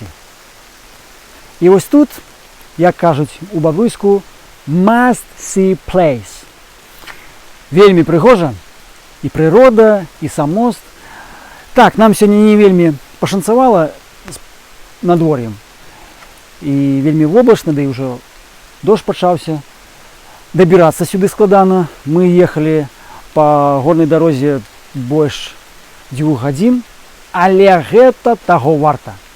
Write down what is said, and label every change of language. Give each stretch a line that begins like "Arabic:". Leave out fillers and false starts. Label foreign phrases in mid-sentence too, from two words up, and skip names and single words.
Belarusian: І вось тут, як кажуць у бабруйску,
English: must see place.
Belarusian: Вельмі прыгожа, і прырода, і сам мост. Так, нам сёння не вельмі пашанцавала з надвор'ем. І вельмі воблачна, да і ўжо дождж пачаўся. Дабірацца сюды складана. Мы ехалі па горнай дарозе больш 2 гадзін, але гэта таго варта.